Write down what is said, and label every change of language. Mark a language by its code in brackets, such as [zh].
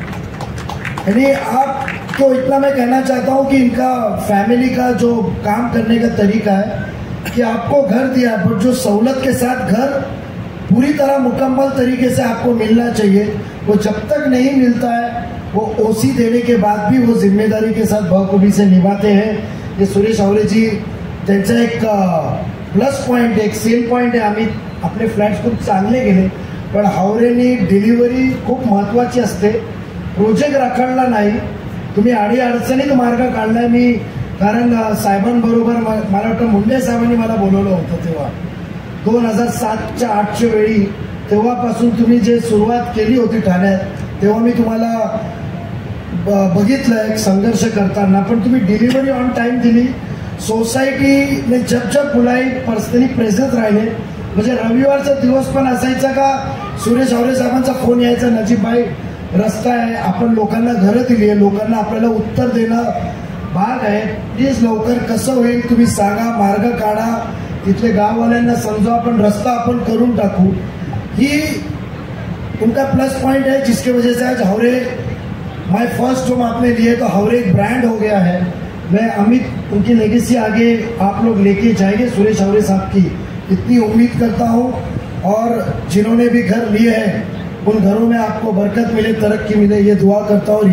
[hi] यानी आप तो इतना मैं कहना चाहता हूँ कि इनका फैमिली का जो काम करने का तरीका है कि आपको घर दिया, पर जो सहूलत के साथ घर पूरी तरह मुकम्मल तरीके से आपको मिलना चाहिए, वो जब तक नहीं मिलता है वो ओसी देने के बाद भी वो जिम्मेदारी के साथ बखूबी से निभाते हैं. [mr] ये सुरेश हावरे जी, त्यांचा एक प्लस पॉईंट, एक सेल पॉईंट आहे. आम्ही आपले फ्लॅट्स खूप चांगले गेले, पण हावरेनी डिलिव्हरी खूप महत्त्वाची असते. प्रोजेक्ट रखडला नाही, तुम्ही अडचणीत मार्ग काढलाय. मी कारण साहेबांबरोबर मला वाटतं मुंडे साहेबांनी मला बोलवलं होतं तेव्हा 2007च्या 8च्या वेळी, तेव्हापासून तुम्ही जे सुरुवात केली होती ठाण्यात, तेव्हा मी तुम्हाला बघितलं एक संघर्ष करताना, पण तुम्ही डिलिव्हरी ऑन टाइम दिली. सोसायटीने जब बुलाई पर्सनली प्रेझेंट राहिले. म्हणजे रविवारचा दिवस पण असायचा का सुरेश हावरे साहेबांचा फोन यायचा, नजीब भाई रस्ता आहे, आपण लोकांना घरं दिली आहे, लोकांना आपल्याला उत्तर देणं भाग आहे, प्लीज लवकर कसं होईल तुम्ही सांगा, मार्ग काढा, तिथले गाववाल्यांना समजा, आपण रस्ता आपण करून टाकू. [hi] ही उनका प्लस पॉइंट है जिसकी वजह से आज हावरे माय फर्स्ट होम आपने लिए, तो हावरे एक ब्रांड हो गया है. मैं अमित उनकी लेगेसी आगे आप लोग लेके जाएंगे सुरेश हावरे साहब की, इतनी उम्मीद करता हूँ. और जिन्होंने भी घर लिए हैं उन घरों में आपको बरकत मिले, तरक्की मिले, ये दुआ करता हूँ.